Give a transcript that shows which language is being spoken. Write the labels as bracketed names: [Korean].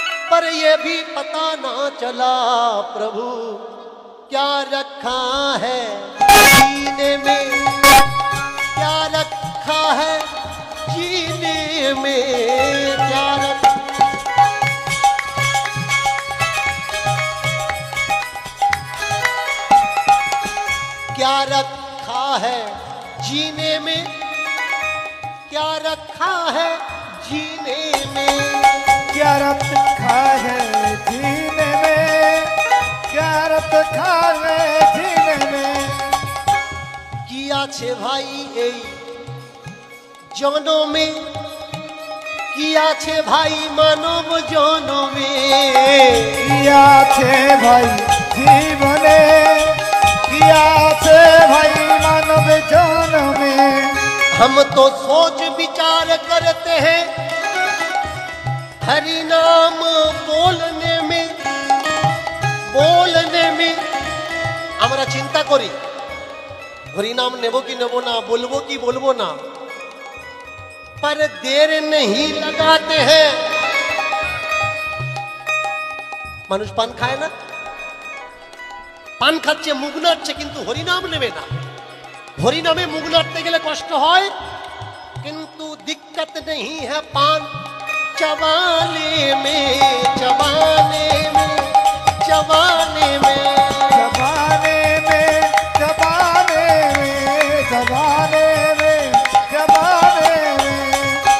[Hindi] पर ये भी पता ना चला प्रभु क्या रखा है जीने में, क्या रखा है जीने में, क्या क्या रखा है जीने में, क्या रखा है जीने में, क्या रखा है जीने में, क्या रखा है जीने में। [Bangla] কি আছে ভাই এই জনমে, কি আছে ভাই মানব জনমে, কি আছে ভাই জীবনে, কি আছে ভাই মানব জন্মে। [Hindi] हम तो सोच विचार करते हैं हरि नाम बोलने में, बोलने में [Bangla] আমরা চিন্তা করি হরিনাম নেব কি নেব না, বলবো কি বলবো না, [Hindi] पर देर नहीं लगाते हैं। [Bangla] মানুষ পান খায় না, পান খাচ্ছে মুখ নাড়ছে, কিন্তু হরিনাম নেবে না। হরিনামে মুখ নাড়তে গেলে কষ্ট হয়, কিন্তু [Hindi] दिक्कत नहीं है पान चबाने में, [Bangla] चबाने में, चबाने में, [Hindi] जबाने में, जबाने में, जबाने में, जबाने में।